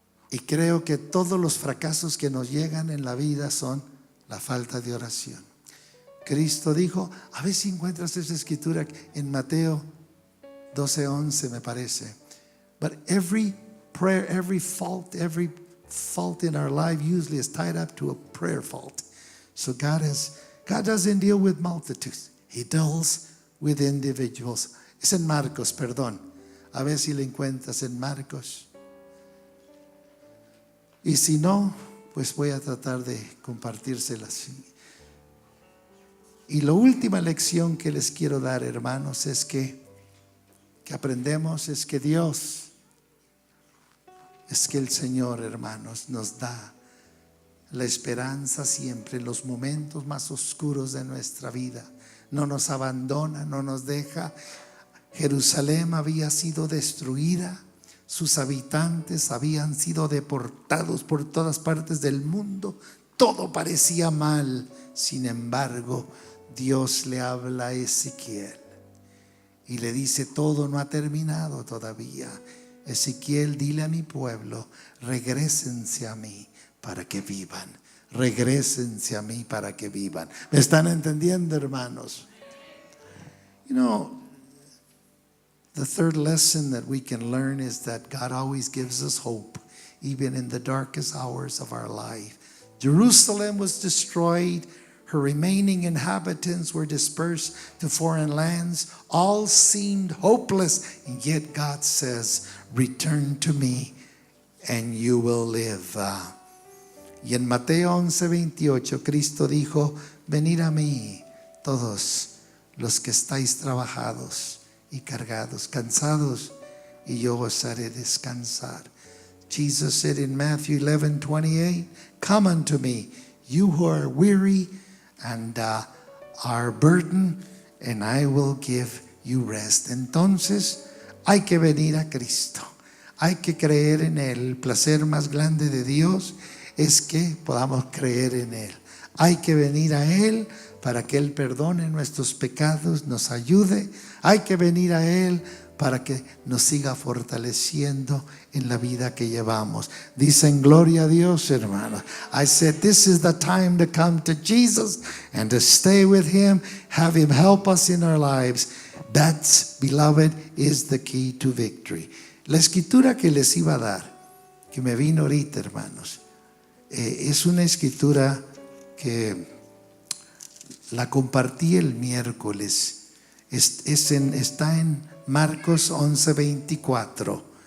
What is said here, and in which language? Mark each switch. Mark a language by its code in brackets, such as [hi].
[es] Y creo que todos los fracasos que nos llegan en la vida son la falta de oración. Cristo dijo, a ver si encuentras esa escritura en Mateo 12:11, me parece. [en] But every prayer, every fault in our life usually is tied up to a prayer fault. So God doesn't deal with multitudes. He deals with individuals. [es] Es en Marcos, perdón. A ver si la encuentras en Marcos. Y si no, pues voy a tratar de compartírselas. Y la última lección que les quiero dar, hermanos, es que aprendemos, es que Dios, es que el Señor, hermanos, nos da la esperanza siempre en los momentos más oscuros de nuestra vida. No nos abandona, no nos deja. Jerusalén había sido destruida. Sus habitantes habían sido deportados por todas partes del mundo. todo parecía mal. Sin embargo, Dios le habla a Ezequiel y le dice: todo no ha terminado todavía. Ezequiel, dile a mi pueblo, regrésense a mí para que vivan. Regrésense a mí para que vivan. ¿Me están entendiendo, hermanos? [en] You know, the third lesson that we can learn is that God always gives us hope, even in the darkest hours of our life. Jerusalem was destroyed. Her remaining inhabitants were dispersed to foreign lands. All seemed hopeless, and yet God says, return to me and you will live. [es] Y en Mateo 11:28, Cristo dijo: venid a mí todos los que estáis trabajados y cargados, cansados, y yo os haré descansar. [en] Jesus said in Matthew 11:28, come unto me, you who are weary and are burdened, and I will give you rest. [es] Entonces hay que venir a Cristo, hay que creer en Él. El placer más grande de Dios es que podamos creer en Él. Hay que venir a Él para que Él perdone nuestros pecados, nos ayude. Hay que venir a Él para que nos siga fortaleciendo en la vida que llevamos. Dicen gloria a Dios, hermanos. [en] I said this is the time to come to Jesus and to stay with Him, have Him help us in our lives. That's, beloved, is the key to victory. [es] La escritura que les iba a dar, que me vino ahorita, hermanos, es una escritura que la compartí el miércoles. Está en Marcos 11:24.